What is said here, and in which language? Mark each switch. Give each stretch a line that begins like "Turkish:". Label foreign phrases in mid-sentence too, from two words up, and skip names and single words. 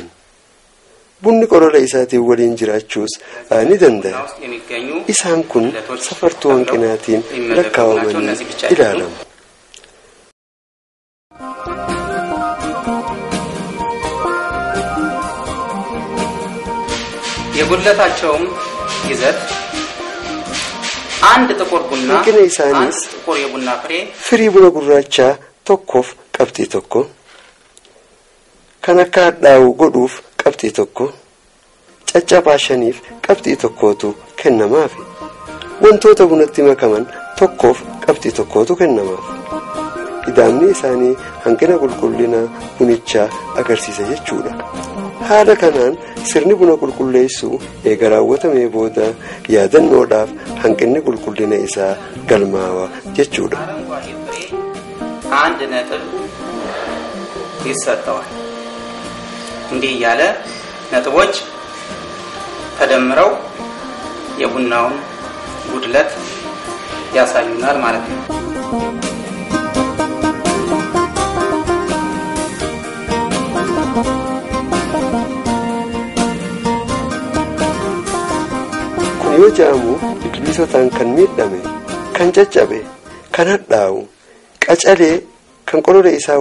Oromo: Bunni qorola isaatiin waliin jiraachuus ni danda'a. Isaan kun safartuu hanqinaatiin lakkaawamanii ilaalamu.
Amharic: የጉድለታቸውም ይዘት አንድ ጥቁር ቡና አንድ ጥቁር የቡና ፍሬ ፍሪ ቡና
Oromo: ጉራቻ tokkoof qabxii tokko kan akka hadhaa'u godhuuf qabxii tokko caccabashaniif qabxii tokkootu kennamaaf wantoota bunatti makaman tokkoof qabxii tokkootu kennamaaf ida'amni isaanii hanqina qulqullina bunichaa agarsiisa jechuudha. haala kanaan sirni buna qulqulleessuu eega raawwatamee booda yaadannoodhaaf hanqinni qulqullina isaa galmaawa jechuudha.
Amharic: አንድ ነጥብ ይሰጠዋል። እንዲህ ያለ ነጥቦች ተደምረው የቡናውን ጉድለት ያሳዩናል ማለት ነው።
Oromo: yoo jaamu biqilootaan kan miidhame kan caccabe kan hadhaa'u qacalee kan qolola isaa